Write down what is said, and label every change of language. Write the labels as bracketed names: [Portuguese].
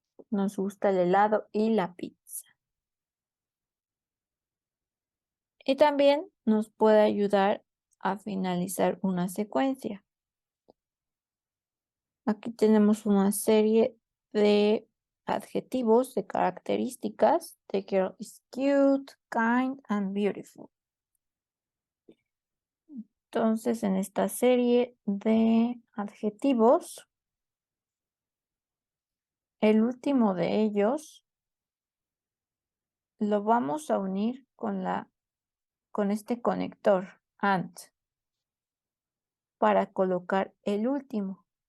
[Spanish] Nos gusta el helado y la pizza. Y también nos puede ayudar a finalizar una secuencia. Aquí tenemos una serie de adjetivos, de características. [English] The girl is cute, kind, and beautiful. [Spanish] Entonces, en esta serie de adjetivos, el último de ellos lo vamos a unir con este conector AND para colocar el último.